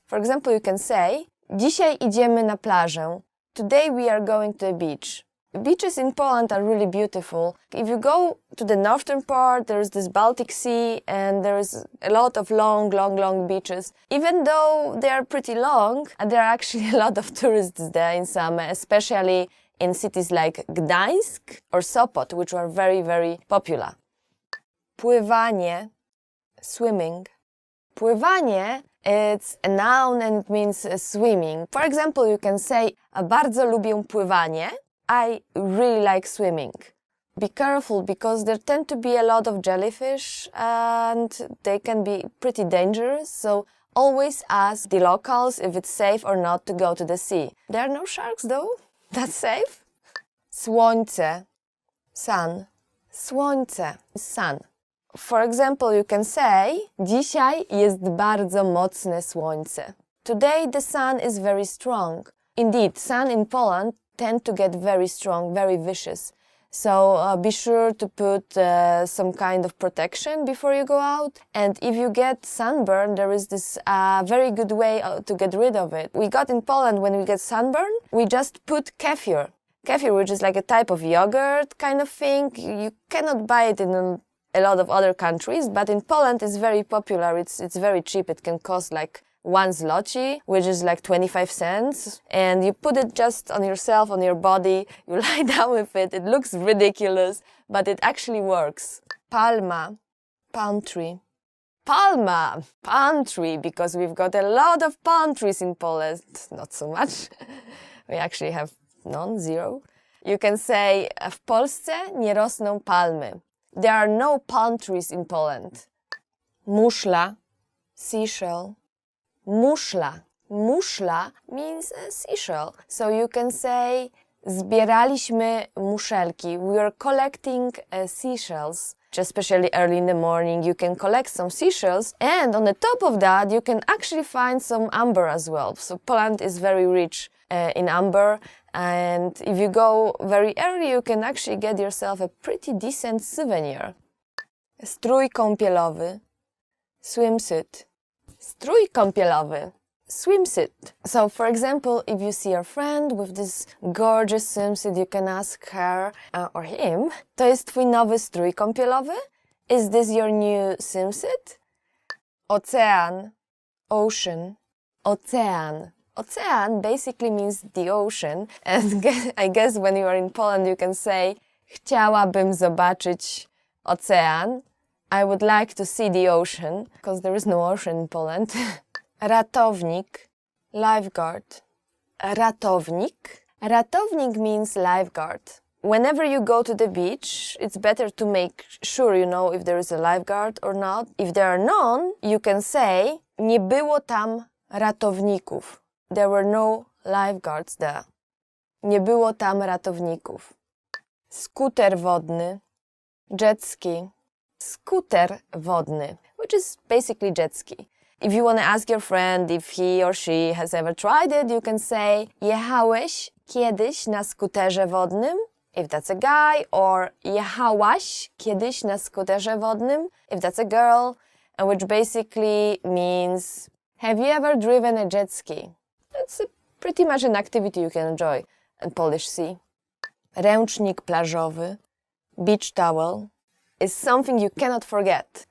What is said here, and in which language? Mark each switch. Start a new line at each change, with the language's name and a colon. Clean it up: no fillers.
English: For example, you can say,
Polish: dzisiaj idziemy na plażę.
English: Today we are going to a beach. Beaches in Poland are really beautiful. If you go to the northern part, there's this Baltic Sea and there's a lot of long beaches. Even though they are pretty long, there are actually a lot of tourists there in summer, especially in cities like Gdańsk or Sopot, which are very, very popular. Pływanie, swimming. Pływanie, it's a noun and it means swimming. For example, you can say,
Polish: bardzo lubię pływanie.
English: I really like swimming. Be careful because there tend to be a lot of jellyfish and they can be pretty dangerous, so always ask the locals if it's safe or not to go to the sea. There are no sharks though. That's safe. Słońce, sun. Słońce, sun. For example, you can say,
Polish: dzisiaj jest bardzo mocne słońce.
English: Today the sun is very strong. Indeed, sun in Poland tend to get very strong, very vicious. So be sure to put some kind of protection before you go out. And if you get sunburn, there is this very good way to get rid of it. We got in Poland, when we get sunburn, we just put kefir. Kefir, which is like a type of yogurt kind of thing. You cannot buy it in a lot of other countries, but in Poland it's very popular. It's very cheap. It can cost like 1 zloty, which is like 25 cents, and you put it just on yourself, on your body, you lie down with it. It looks ridiculous, but it actually works. Palma, palm tree. Palma, palm tree, because we've got a lot of palm trees in Poland. Not so much. We actually have none, zero. You can say,
Polish: w Polsce nie rosną palmy.
English: There are no palm trees in Poland.
Polish: Muszla, seashell. Muszla.
English: Muszla means a seashell. So you can say,
Polish: zbieraliśmy muszelki.
English: We are collecting seashells. Especially early in the morning, you can collect some seashells. And on the top of that, you can actually find some amber as well. So Poland is very rich in amber. And if you go very early, you can actually get yourself a pretty decent souvenir.
Polish: Strój kąpielowy. Swimsuit. Strój kąpielowy, swimsuit.
English: So, for example, if you see your friend with this gorgeous swimsuit, you can ask her or him,
Polish: to jest twój nowy strój kąpielowy?
English: Is this your new swimsuit? Ocean, ocean, ocean. Ocean basically means the ocean, and I guess when you are in Poland you can say,
Polish: chciałabym zobaczyć ocean.
English: I would like to see the ocean, because there is no ocean in Poland.
Polish: Ratownik, lifeguard. Ratownik.
English: Ratownik means lifeguard. Whenever you go to the beach, it's better to make sure you know if there is a lifeguard or not. If there are none, you can say,
Polish: nie było tam ratowników.
English: There were no lifeguards there.
Polish: Nie było tam ratowników.
English: Skuter wodny, jet ski. Skuter wodny, which is basically jet ski. If you want to ask your friend if he or she has ever tried it, you can say
Polish: jechałeś kiedyś na skuterze wodnym?
English: If that's a guy, or
Polish: jechałaś kiedyś na skuterze wodnym?
English: If that's a girl, which basically means have you ever driven a jet ski? It's pretty much an activity you can enjoy in Polish sea. Ręcznik plażowy, beach towel, is something you cannot forget.